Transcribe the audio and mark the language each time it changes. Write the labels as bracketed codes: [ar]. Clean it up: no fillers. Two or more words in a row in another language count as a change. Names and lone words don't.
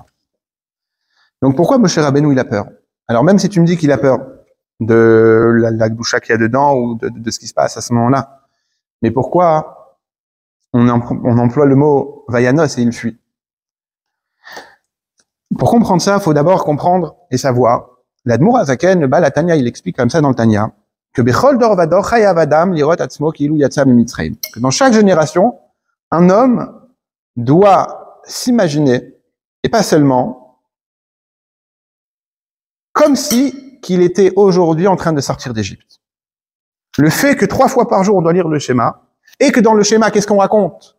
[fr] Donc pourquoi Moshe Rabbeinu, il a peur? Alors même si tu me dis qu'il a peur de la gdoucha qu'il y a dedans ou de ce qui se passe à ce moment-là, mais pourquoi on emploie le mot vayanos et il fuit? Pour comprendre ça, il faut d'abord comprendre et savoir. L'Admour Azaken, le Baal HaTanya, il explique comme ça dans le Tanya, que [he] בכל דור ודור חייב אדם לראות עצמו כאילו יצא ממצרים. [fr] Que dans chaque génération, un homme doit s'imaginer, et pas seulement, comme si qu'il était aujourd'hui en train de sortir d'Égypte. Le fait que 3 fois par jour on doit lire le schéma, et que dans le schéma, qu'est-ce qu'on raconte?